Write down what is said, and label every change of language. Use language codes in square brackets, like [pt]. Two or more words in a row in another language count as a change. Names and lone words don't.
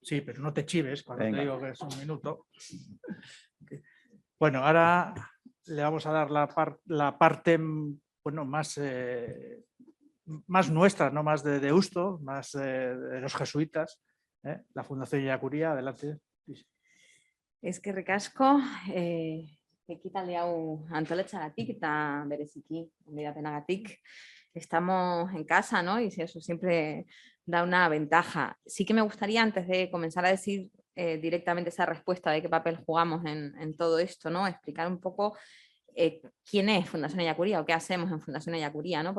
[es] Sí, pero no te chives cuando Venga. te digo que es un minuto. Bueno, ahora le vamos a dar la parte bueno, más nuestra, no más de Deusto, más de los jesuitas, la Fundación Yacuría. Adelante. [eu] Eskerrik asko, ekitaldi hau antolatzagatik eta bereziki gonbidapenagatik. [es] Estamos en casa, ¿no? Y eso siempre da una ventaja. Sí que me gustaría, antes de comenzar a decir directamente esa respuesta de qué papel jugamos en todo esto, ¿no? Explicar un poco quién es Fundación Ayacuría o qué hacemos en Fundación Ayacuría, ¿no?